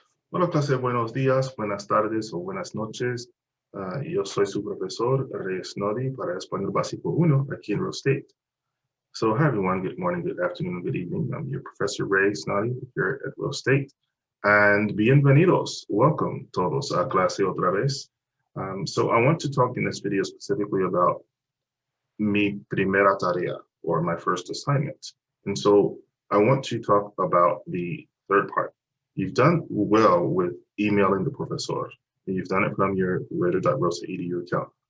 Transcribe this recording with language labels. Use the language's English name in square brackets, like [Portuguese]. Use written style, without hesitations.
[Spanish] Bueno, clase, buenos días, buenas tardes o buenas noches. Yo soy su profesor, Reyes Nodi, para Español Básico 1 aquí en Real State. [English] So, hi everyone, good morning, good afternoon, good evening. I'm your Professor Reyes Nodi here at Real State. [Spanish] And bienvenidos, welcome todos a clase otra vez. [English] So I want to talk in this video specifically about [Spanish] mi primera tarea, [English] or my first assignment. And so I want to talk about the third part. You've done well with emailing the professor. You've done it from your radio.rosa.edu account.